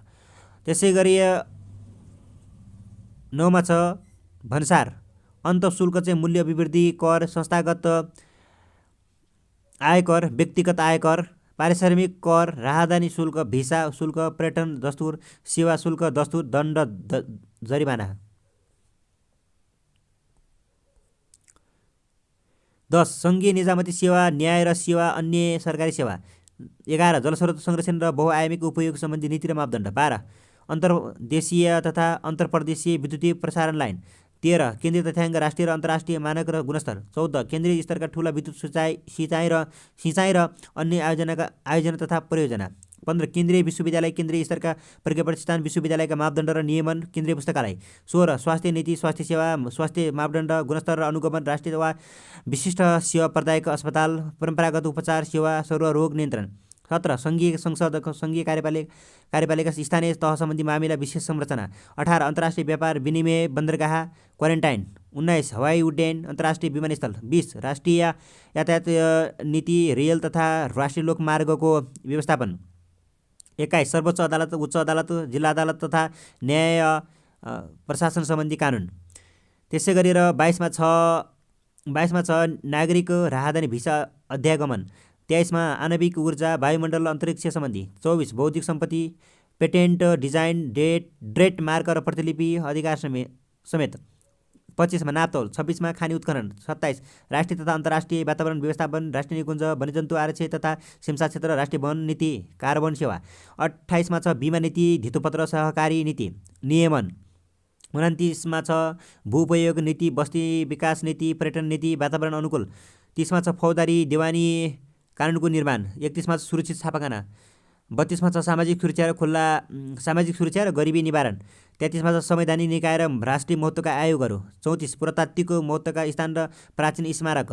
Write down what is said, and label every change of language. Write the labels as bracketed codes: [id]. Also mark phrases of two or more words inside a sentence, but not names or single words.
[ne] त्यसैगरी 9 मा छ भन्सार, अन्तःशुल्क चाहिँ मूल्य अभिवृद्धि कर, संस्थागत आयकर, व्यक्तिगत आयकर, पारिश्रमिक कर, राहदानी शुल्क, भिसा शुल्क, पर्यटन दस्तुर, सेवा शुल्क, दस्तुर, दण्ड, जरिमाना। 10 सङ्घीय निजामती सेवा, न्याय र सेवा, अन्य सरकारी सेवा। 11 जलस्रोत संरक्षण र बहुआयामिक उपयोग सम्बन्धी नीति र मापदण्ड। 12 अन्तर्देशीय तथा अन्तर्प्रदेशीय विद्युतीय प्रसारण लाइन। 13 केन्द्रीय तथ्याङ्क, राष्ट्रिय र अन्तर्राष्ट्रिय मानक र गुणस्तर। 14 केन्द्रीय स्तरका ठुला विद्युत सिँचाइ र अन्य आयोजना तथा परियोजना। 15 केन्द्रीय विश्वविद्यालय, केन्द्रीय स्तरका प्रज्ञा प्रतिष्ठान, विश्वविद्यालयका मापदण्ड र नियमन, केन्द्रीय पुस्तकालय। 16 स्वास्थ्य नीति, स्वास्थ्य सेवा, स्वास्थ्य मापदण्ड, गुणस्तर र अनुगमन, राष्ट्रिय वा विशिष्ट सेवा प्रदायक अस्पताल, परम्परागत उपचार सेवा, सर्वरोग नियन्त्रण। 17 सङ्घीय संसद, सङ्घीय कार्यपालिका, स्थानीय तह सम्बन्धी मामिला, विशेष संरचना। 18 अन्तर्राष्ट्रिय व्यापार विनिमय, बन्दरगाह, क्वारेन्टाइन। 19 हवाई उड्डयन, अन्तर्राष्ट्रिय विमानस्थल। 20 राष्ट्रिय यातायात नीति, रेल तथा राष्ट्रिय लोकमार्गको व्यवस्थापन। 21 सर्वोच्च अदालत, उच्च अदालत, जिल्ला अदालत तथा न्याय प्रशासन सम्बन्धी कानुन। त्यसै गरेर 22मा छ नागरिक राहदानी भिसा अध्यागमन। 23 आणविक ऊर्जा, वायुमण्डल, अन्तरिक्ष सम्बन्धी। 24 बौद्धिक सम्पत्ति, पेटेन्ट, डिजाइन, ट्रेड मार्क र प्रतिलिपि अधिकार समेत। 25 नापतौल। 26 खानी उत्खनन। 27 राष्ट्रिय तथा अन्तर्राष्ट्रिय वातावरण व्यवस्थापन, राष्ट्रिय निकुञ्ज, वन्यजन्तु आरक्षण तथा सिमसा क्षेत्र, राष्ट्रिय वन नीति, कार्बन सेवा। 28 छ बिमा नीति, धितोपत्र सहकारी नीति, नियमन। 29 छ भूउपयोग नीति, बस्ती विकास नीति, पर्यटन नीति, वातावरण अनुकूल। 30 छ फौजदारी देवानी कानुनको निर्माण। 31 छ सुरक्षित छापाखाना। 32 छ सामाजिक सुरक्षा र गरिबी निवारण। 33 छ संवैधानिक निकाय र राष्ट्रिय महत्त्वका आयोगहरू। 34 पुरातात्विक महत्त्वका स्थान र प्राचीन स्मारक।